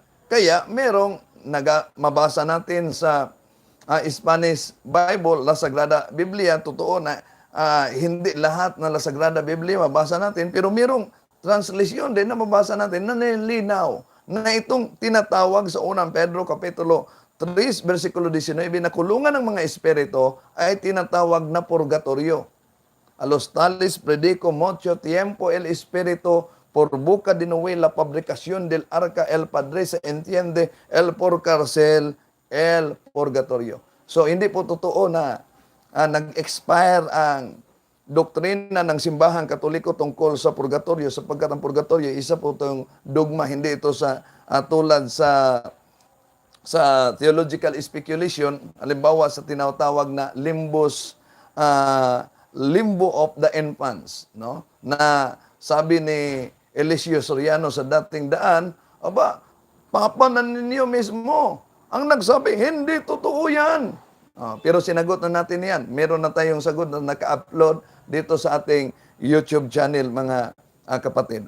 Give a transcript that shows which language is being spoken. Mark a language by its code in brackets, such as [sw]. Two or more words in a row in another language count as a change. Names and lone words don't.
[tl] Kaya merong mabasa natin sa Spanish Bible, La Sagrada Biblia, totoo na hindi lahat na La Sagrada Biblia mabasa natin, pero merong translation din na mabasa natin na nilinaw na itong tinatawag sa unang Pedro Kapitulo 3, versikulo 19, na kulungan ng mga espiritu ay tinatawag na purgatorio. [es] A los tales predico mucho tiempo el espíritu por boca de Noé la fabricación del arca, el Padre se entiende, el por cárcel, el purgatorio. [tl] So, hindi po totoo na nag-expire ang doktrina ng simbahang katoliko tungkol sa purgatorio, sapagkat ang purgatorio, isa po itong dogma, hindi ito sa tulad sa [en] theological speculation, [tl] halimbawa sa tinatawag na [en] limbo of the infants, [tl] no? Na sabi ni Eliseo Soriano sa dating daan, papanan ninyo mismo ang nagsabi, hindi totoo yan. Pero sinagot na natin yan. Meron na tayong sagot na naka-upload dito sa ating [en] YouTube channel, [tl] mga kapatid.